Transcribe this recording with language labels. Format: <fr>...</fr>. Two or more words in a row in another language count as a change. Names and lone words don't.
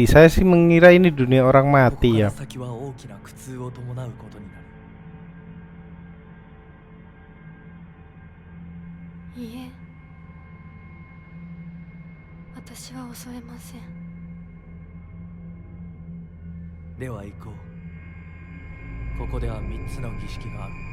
<id>Saya sih mengira ini dunia orang mati ya.</id> <ja>先は大きな苦痛を伴うことになる。いいえ、私は恐れません。では行こう。ここでは3つの儀式がある。</ja>